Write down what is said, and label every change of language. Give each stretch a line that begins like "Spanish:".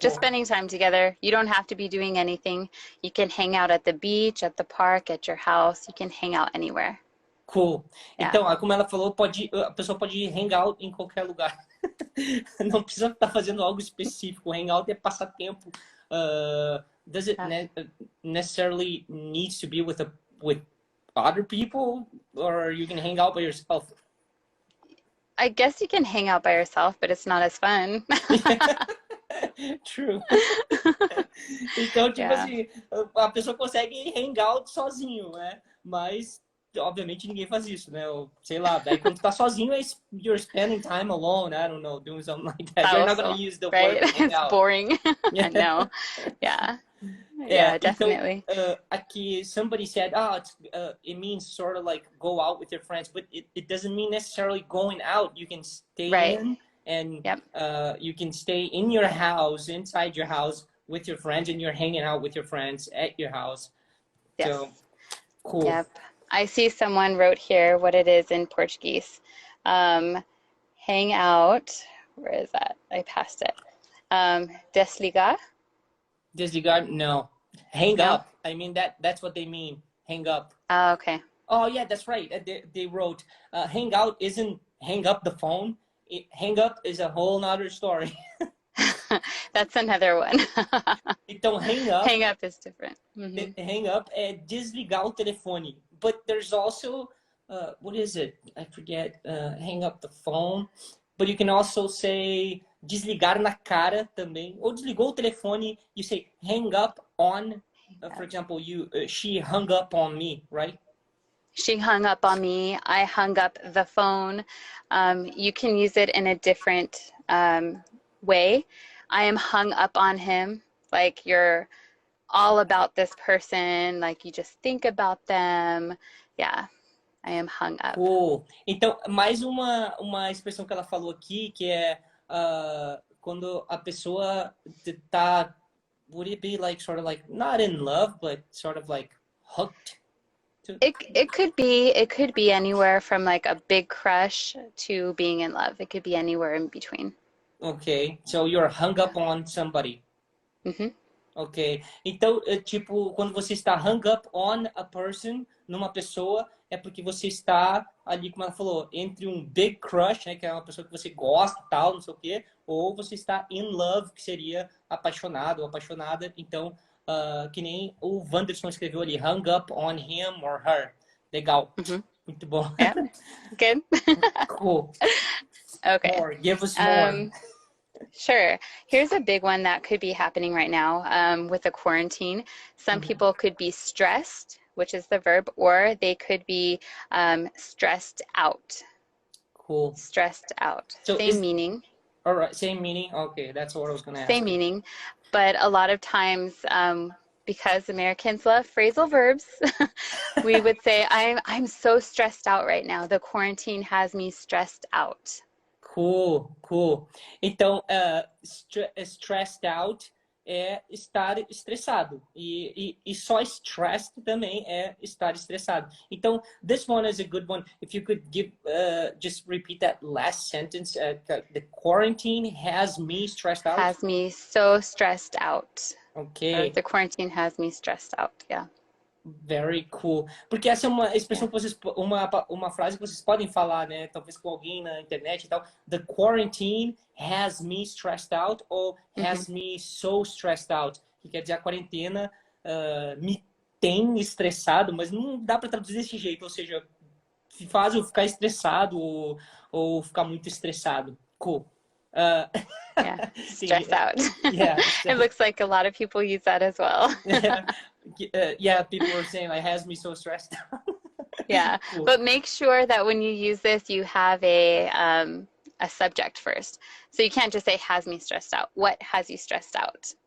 English: just spending time together. You don't have to be doing anything. You can hang out at the beach, at the park, at your house. You can hang out anywhere. Cool. Yeah.
Portuguese: Então, como ela falou, a pessoa pode hang out em qualquer lugar. Não precisa estar fazendo algo específico. Hang out é passar tempo.
English: Does it necessarily needs to be with other people, or you can hang out by yourself? I guess you can hang out by yourself, but it's not as fun. True.
Portuguese: Então, tipo assim, a pessoa consegue hang out sozinho, né? Mas, obviamente, ninguém faz isso, né? Ou, sei lá, daí quando tu tá sozinho,
English: you're spending time alone, I don't know, doing something like that. You're not going to use the word hang out. It's boring. I know. Yeah, definitely.
Portuguese: Então, aqui,
English: somebody said, it means sort of like go out with your friends, but it doesn't mean necessarily going out. You can stay in. And you can stay in your house, inside your house, with your friends, and you're hanging out with your friends at your house. Yes. So, cool. Yep. I see someone wrote here what it is in Portuguese. Hang out. Where is that? I passed it. Desligar? Desligar? No. Hang up. I mean, that's what they mean. Hang up. Oh, okay. Oh, yeah, that's right. They wrote, hang out isn't hang up the phone. Hang up is a whole nother story. That's another one. Então, hang up. Hang up is different.
Portuguese: Hang up é desligar o telefone.
English: But there's also, what is it? I forget. Hang up the phone. But you can also say
Portuguese: desligar na cara também. Ou desligou o telefone,
English: you say hang up on. For example, she hung up on me, right? She hung up on me. I hung up the phone. You can use it in a different way. I am hung up on him. Like you're all about this person. Like you just think about them. Yeah, I am hung up. Cool.
Portuguese: Então, mais uma expressão que ela falou aqui, que é quando a pessoa tá,
English: would it be like sort of like not in love, but sort of like hooked? It could be anywhere from like a big crush to being in love. It could be anywhere in between. Okay, so you're hung up on somebody.
Portuguese: Ok, então tipo quando você está
English: hung up on a person,
Portuguese: numa pessoa, é porque você está ali, como ela falou, entre um big crush, né, que é uma pessoa que você gosta, tal, não sei o quê, ou você está in love, que seria apaixonado ou apaixonada. Então que nem o Wanderson escreveu ali,
English: hung up on him or her.
Portuguese: Legal. Muito bom.
English: Yeah. Good. Cool. Okay. More. Give us more. Sure. Here's a big one that could be happening right now with the quarantine. Some people could be stressed, which is the verb, or they could be stressed out. Cool. Stressed out. So same meaning. All right. Same meaning. Okay. That's what I was going to ask. Same meaning. But a lot of times, because Americans love phrasal verbs, we would say, I'm so stressed out right now. The quarantine has me stressed out. Cool.
Portuguese: Então, stressed out é estar estressado. E só stressed também é estar estressado.
English: Então, this one is a good one. If you could just repeat that last sentence. The quarantine has me stressed out. Has me so stressed out. Okay. Or the quarantine has me stressed out, yeah. Very cool.
Portuguese: Porque essa é uma expressão que vocês, uma frase que vocês podem falar, né? Talvez com alguém na internet e tal.
English: The quarantine has me stressed out ou has me so stressed out.
Portuguese: Que quer dizer a quarentena me tem estressado, mas não dá para traduzir desse jeito. Ou seja, faz eu ficar estressado ou ficar muito estressado.
English: Cool. Yeah, stressed out. Yeah. It looks like a lot of people use that as well. Yeah, people were saying like has me so stressed out. Yeah, cool. But make sure that when you use this, you have a subject first. So you can't just say has me stressed out. What has you stressed out?